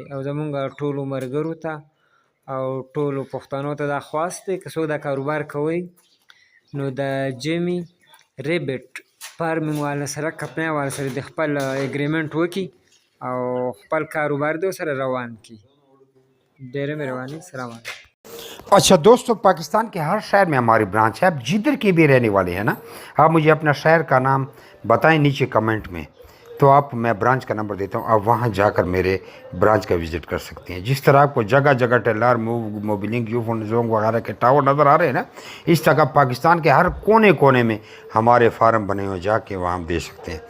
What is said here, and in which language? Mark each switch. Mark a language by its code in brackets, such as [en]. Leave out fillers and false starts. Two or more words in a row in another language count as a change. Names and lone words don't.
[ps] او زمونږ ټولو ملګرو ته او ټولو پښتنو ته دا خواست دی که څوک دا کاروبار کوئ نو د جیمي ریبټ فارمینګ والا سره کمپنۍ والا سره د خپل اګریمنټ وکړي او خپل کاروبار دې ورسره روان کړي. ډېره مهرباني، سلام علیکم. [ur] اچھا دوستوں، پاکستان کے ہر شہر میں ہماری برانچ ہے. آپ جدھر کے بھی رہنے والے ہیں نا، آپ مجھے اپنا شہر کا نام بتائیں نیچے کمنٹ میں، تو میں برانچ کا نمبر دیتا ہوں. آپ وہاں جا کر میرے برانچ کا وزٹ کر سکتے ہیں۔ جس طرح آپ کو جگہ جگہ ٹیلر موبلنگ یوفون جونگ وغیرہ کے ٹاور نظر آ رہے ہیں نا، اس طرح پاکستان کے ہر کونے کونے میں ہمارے فارم بنے ہوئے، جا کے وہاں دے سکتے ہیں.